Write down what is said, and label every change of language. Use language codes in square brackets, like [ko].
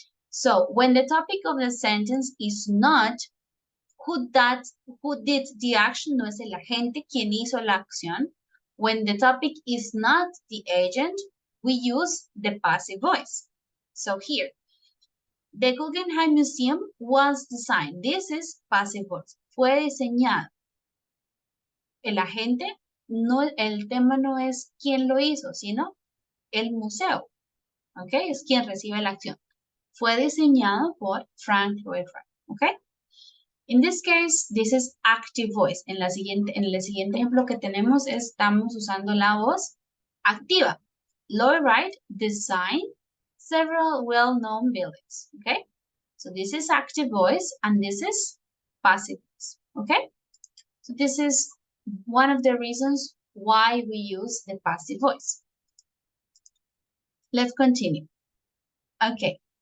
[en] So, when the topic of the sentence is not who did the action, [es] no es el agente quien hizo la acción. [en] When the topic is not the agent, we use the passive voice. So here, the Guggenheim Museum was designed. This is passive voice. [es] Fue diseñado. El agente, no, el tema no es quién lo hizo, sino el museo. ¿Ok? Es quien recibe la acción. Fue diseñado por Frank Lloyd Wright. ¿Ok? [en] In this case, this is active voice. [es] En el siguiente ejemplo que tenemos, estamos usando la voz activa. [en] Lloyd Wright designed several well-known buildings. Okay? So this is active voice and this is passive voice. Okay? So this is one of the reasons why we use the passive voice. Let's continue. Okay.